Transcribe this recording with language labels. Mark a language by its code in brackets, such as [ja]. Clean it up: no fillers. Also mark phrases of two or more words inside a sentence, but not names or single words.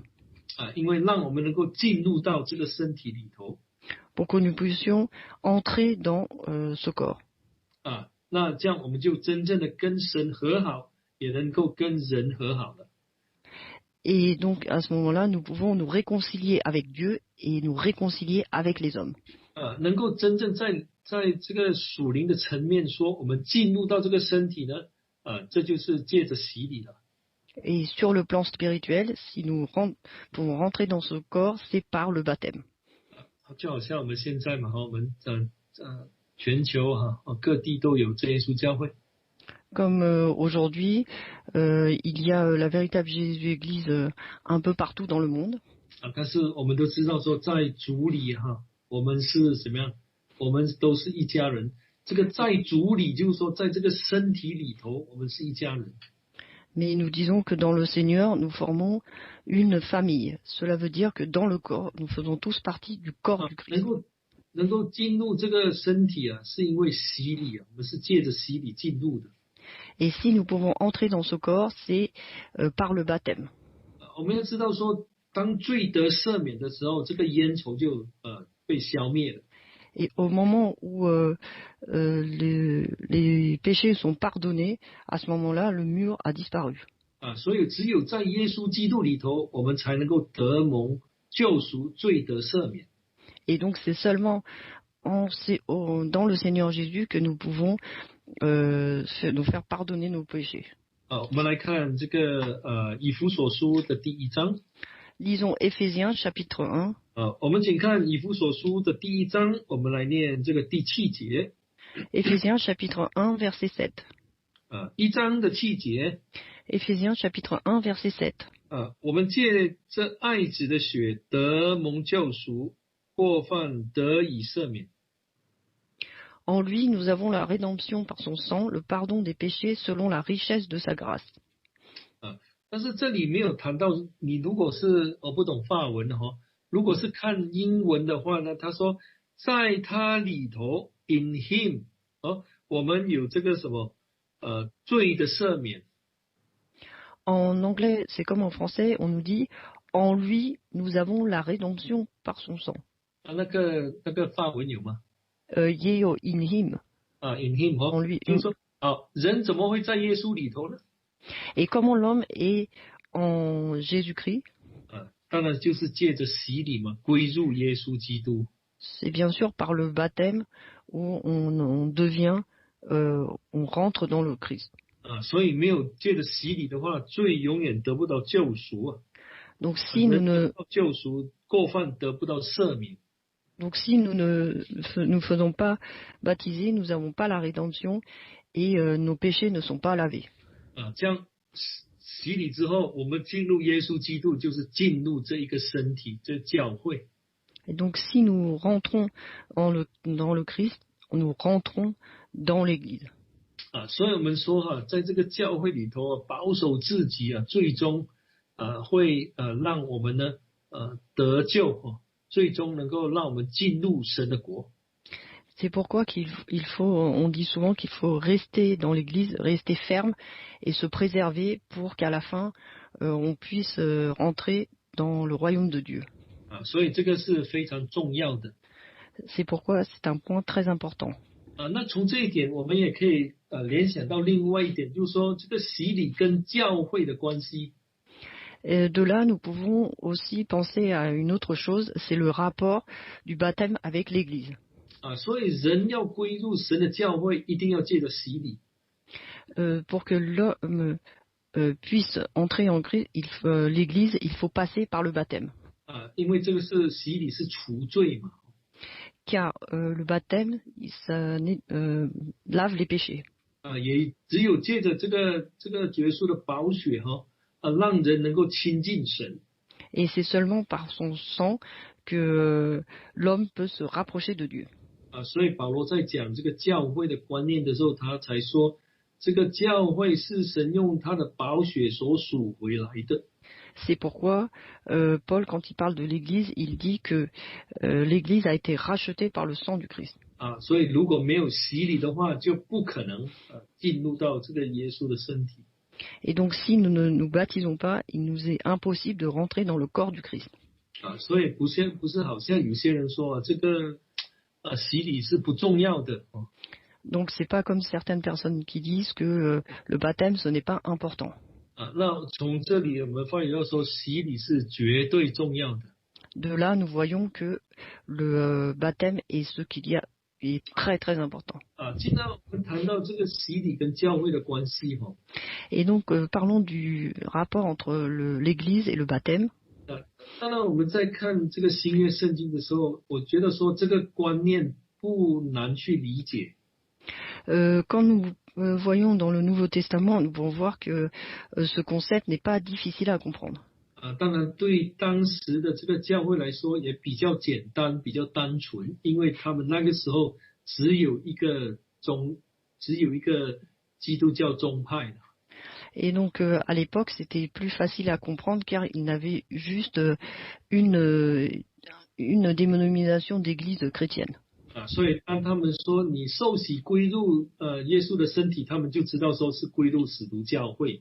[zh] 因为让我们能够进入到这个身体里头。 [fr] Pour que nous puissions entrer dans ce corps. [zh] 那这样我们就真正的跟神和好，也能够跟人和好了。 [fr] Et donc à ce moment-là, nous pouvons nous réconcilier avec Dieu et nous réconcilier avec les hommes. [zh] 能够真正在这个属灵的层面说，我们进入到这个身体呢，这就是借着洗礼了。 [fr] Et sur le plan spirituel, si nous pouvons rentrer dans ce corps, c'est par le baptême. [zh] 就好像我们现在嘛，我们全球各地都有真耶稣教会。 [fr] Comme aujourd'hui, il y a la véritable Jésus Église un peu partout dans le monde. [zh] 但是我们都知道说，在主里我们是怎么样？我们都是一家人。这个在主里，就是说，在这个身体里头，我们是一家人。 [fr] Mais nous disons que dans le Seigneur, nous formons une famille. Cela veut dire que dans le corps, nous faisons tous partie du corps du Christ. [zh] 能够进入这个身体是因为洗礼我们是借着洗礼进入的。 [fr] Et si nous pouvons entrer dans ce corps, c'est par le baptême. [zh] 我们要知道说，当罪得赦免的时候，这个冤仇就被消灭了。 [fr] Et au moment où les péchés sont pardonnés, à ce moment-là, le mur a disparu. [zh] 所以只有在耶稣基督里头，我们才能够得蒙救赎，罪得赦免。 [fr] Et donc c'est seulement dans le Seigneur Jésus que nous pouvons nous faire pardonner nos péchés. [zh] 我们来看这个以弗所书的第1章。 [fr] Lisons Éphésiens chapitre 1. [zh] 我们请看以弗所书的第1章，我们来念这个第7节。 [fr] Éphésiens chapitre 1 verset 7. [zh] 1 章的7节。 [fr] Éphésiens chapitre 1 verset 7. [zh] 我们借这爱子的血得蒙救赎，过犯得以赦免。 [fr] En lui, nous avons la rédemption par son sang, le pardon des péchés selon la richesse de sa grâce. [zh] 但是这里没有谈到，你如果是不懂法文如果是看英文的话呢，他说在他里头 [en] in him [zh] 我们有这个什么罪的赦免。 [fr] En anglais, c'est comme en français, on nous dit en lui, nous avons la rédemption par son sang. [zh] 那个法文有吗也有 [en] in him. in him [fr] En lui. [zh] 就是说人怎么会在耶稣里头呢？ [fr] Et comment l'homme est en Jésus-Christ? [zh] 当然就是借着洗礼嘛，归入耶稣基督。 [fr] C'est bien sûr par le baptême où on devient, on rentre dans le Christ. [zh] 所以没有借着洗礼的话，罪永远得不到救赎 [fr] Donc si nous ne [zh] 救赎，过犯得不到赦免。 [fr] Donc si nous ne nous faisons pas baptiser, nous n'avons pas la rédemption et nos péchés ne sont pas lavés. [zh] 这样洗礼之后，我们进入耶稣基督，就是进入这一个身体，这教会。 [fr] Et donc si nous rentrons dans le Christ, nous rentrons dans l'Église. [zh] 所以我们说在这个教会里头保守自己最终会让我们呢得救最终能够让我们进入神的国。 [fr] C'est pourquoi on dit souvent qu'il faut rester dans l'Église, rester ferme et se préserver pour qu'à la fin, on puisse rentrer dans le royaume de Dieu. [zh] 所以这个是非常重要的。 [fr] C'est pourquoi c'est un point très important. [zh] 那从这一点，我们也可以联想到另外一点，就是说这个洗礼跟教会的关系。 [fr] De là, nous pouvons aussi penser à une autre chose, c'est le rapport du baptême avec l'Église. [zh] 所以人要归入神的教会，一定要借着洗礼。 [fr] Pour que l'homme puisse entrer en Christ, l'Église, il faut passer par le baptême. [zh] 因为这个是洗礼是除罪嘛。 [fr] Car le baptême, ça lave les péchés. [zh] 也只有借着这个耶稣的宝血让人能够亲近神。 [fr] Et c'est seulement par son sang que l'homme peut se rapprocher de Dieu. [zh] 所以保罗在讲这个教会的观念的时候，他才说这个教会是神用他的宝血所赎回来的。 [fr] C'est pourquoi Paul, quand il parle de l'Église, il dit que l'Église a été rachetée par le sang du Christ. [zh] 所以如果没有洗礼的话，就不可能进入到这个耶稣的身体。 [fr] Et donc, si nous ne nous baptisons pas, il nous est impossible de rentrer dans le corps du Christ. [zh] 所以不是好像有些人说这个洗礼是不重要的。 [fr] Donc, c'est pas comme certaines personnes qui disent que le baptême, ce n'est pas important. [zh] 那从这里我们发现到说，洗礼是绝对重要的。 [fr] De là, nous voyons que le baptême est ce qu'il y a est très très important. [zh] 今天我们谈到这个洗礼跟教会的关系 [fr] Et donc, parlons du rapport entre l'Église et le baptême. [zh] 当然我们在看这个新约圣经的时候，我觉得说这个观念不难去理解。 [fr] Quand nous voyons dans le Nouveau Testament, nous pouvons voir que ce concept n'est pas difficile à comprendre. [zh] 当然对当时的这个教会来说也比较简单，比较单纯，因为他们那个时候只有一个基督教宗派。 [fr] Et donc, à l'époque, c'était plus facile à comprendre car ils n'avaient juste une dénomination d'église chrétienne. [zh] 所以当他们说你受洗归入耶稣的身体，他们就知道说是归入使徒教会。